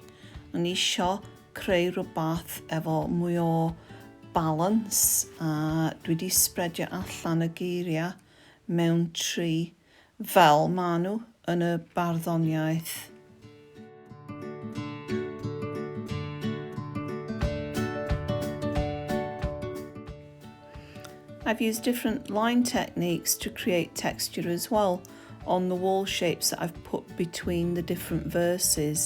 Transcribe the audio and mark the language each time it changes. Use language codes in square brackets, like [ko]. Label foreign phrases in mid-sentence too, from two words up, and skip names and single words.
[cy] O'n I isio creu rhywbeth efo mwy o balance, a dwi wedi spreadio allan y geiriau mewn tri fel maen nhw yn y barddoniaeth. [en] I've used different line techniques to create texture as well on the wall shapes that I've put between the different verses.